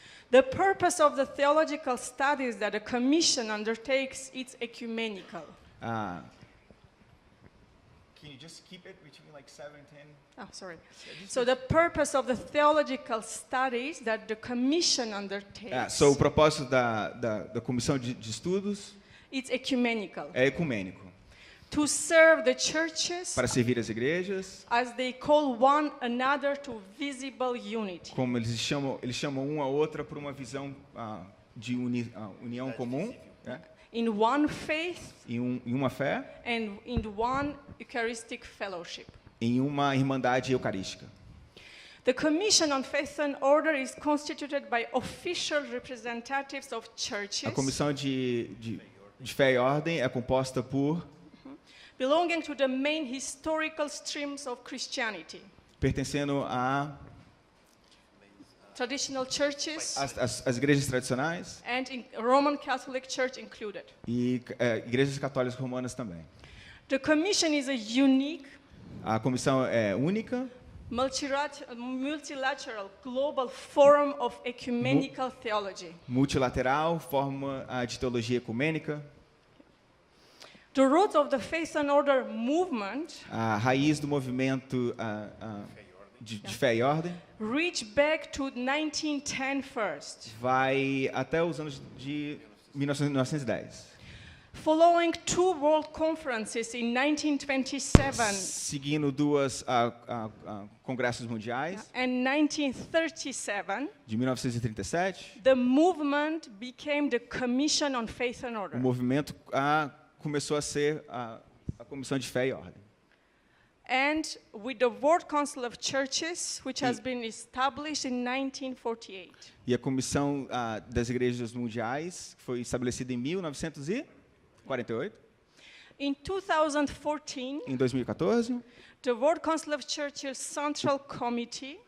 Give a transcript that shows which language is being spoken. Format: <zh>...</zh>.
<en>The purpose of the theological studies that the Commission undertakes is ecumenical. Can you just keep it between like 7 and 10? Oh, sorry. So the purpose of the theological studies that the Commission undertakes</en> <pt>O propósito da comissão de estudos</pt> <en>is ecumenical.</en> <pt>é ecumênico.</pt> <en>to serve the churches</en> <pt>para servir as igrejas,</pt> <en>as they call one another to visible unity.</en> <pt>como eles chamam uma a outra para uma visão de união comum, né?</pt> <en>In one faith</en> <pt>em uma fé,</pt> <en>and in one Eucharistic fellowship.</en> <pt>em uma irmandade eucarística.</pt> <en>The Commission on Faith and Order is constituted by official representatives of churches</en> <pt>A comissão de fé e ordem é composta por</pt> <en>belonging to the main historical streams of Christianity.</en> <pt>pertencendo a</pt> <en>Traditional churches</en> <pt>as igrejas tradicionais</pt> <en>and Roman Catholic Church included.</en> <pt>e igrejas católicas romanas também.</pt> <en>The Commission is a unique,</en> <pt>A comissão é única,</pt> <en>multilateral global forum of ecumenical theology.</en> <pt>multilateral, forma de teologia ecumênica.</pt> <en>The roots of the Faith and Order movement</en> <pt>A raiz do movimento de fé e ordem</pt> <en>reach back to 1910 first.</en> <pt>vai até os anos de 1910.</pt> <en>Following two world conferences in 1927</en> <pt>Seguindo duas congressos mundiais</pt> <en>and 1937,</en> <pt>de 1937,</pt> <en>the movement became the Commission on Faith and</en> <pt>o</pt> <en>Order.</en> <pt>movimento começou a ser a Comissão de Fé e Ordem.</pt> <en>And with the World Council of Churches, which has been established in 1948.</en> <pt>E a Comissão das Igrejas Mundiais foi estabelecida em 1948.</pt> <en>In 2014,</en> <pt>Em 2014,</pt> <en>the World Council of Churches Central Committee</en>